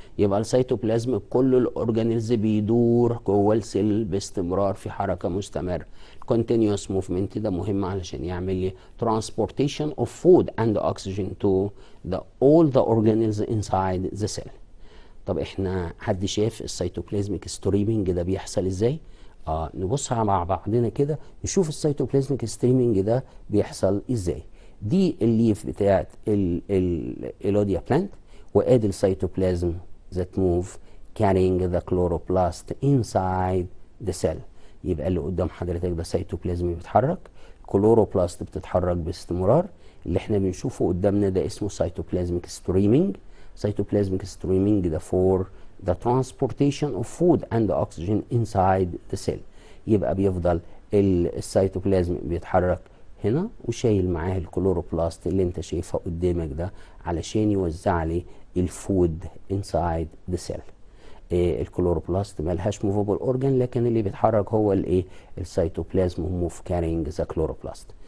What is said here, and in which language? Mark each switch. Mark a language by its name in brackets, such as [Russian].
[Arabic] يبقى السيتوبلازم كل الاورجانيلز بيدور جوه السيل باستمرار في حركه مستمره. [English] continuous movement [Arabic] ده مهم علشان يعمل لي [English] transportation of food and oxygen to all the organelles inside the cell. [Arabic] طب احنا حد شاف السيتوبلازميك ستريمنج ده بيحصل ازاي؟ نبص مع بعضنا كده نشوف السيتوبلازميك ستريمنج ده بيحصل ازاي. دي الليف بتاعت الإيلوديا بلانت، وادي السيتوبلازم [English] that move carrying the chloroplast inside the cell. [Arabic] يبقى اللي قدام حضرتك ده سيتوبلازم بيتحرك، كلوروبلاست بتتحرك باستمرار. اللي احنا بنشوفه قدامنا ده اسمه سيتوبلازميك ستريمنج. [English] Cytoplasmic streaming ده for the transportation of food and oxygen inside the cell. [Arabic] يبقى بيفضل السيتوبلازم بيتحرك هنا وشايل معاه الكلوروبلاست اللي انت شايفها قدامك ده علشان يوزع لي الفود [English] inside the cell. [Arabic] الكلوروبلاست مالهاش موفابل اورجان، لكن اللي بيتحرك هو الايه؟ [English] السيتوبلازم move carrying the chloroplast.